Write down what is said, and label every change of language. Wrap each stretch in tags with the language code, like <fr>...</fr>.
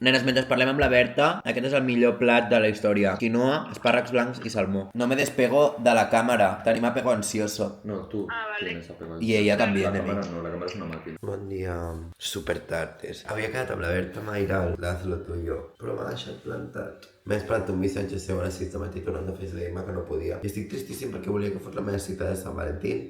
<ca>Nenes, mentre parlem amb la Berta, aquest és el millor plat de la història. Quinoa, espàrrecs blancs i salmó.</ca> <es>No me despego de la cámara. Tenim apego ansioso. No, tú. Ah, vale. Tienes apego. Y ella también, La de mí. cámara no, la cámara es una máquina.</es> <ca>Bon dia. Super tardes. Havia quedat amb la Berta Mairal d'Hazlo Tuyo, però m'ha deixat plantat. M'he esperat un missatge seu a les 6 de matí tornant de FaceTime que no podia. I estic tristíssim perquè volia que fos la meva cita de Sant Valentín.</ca>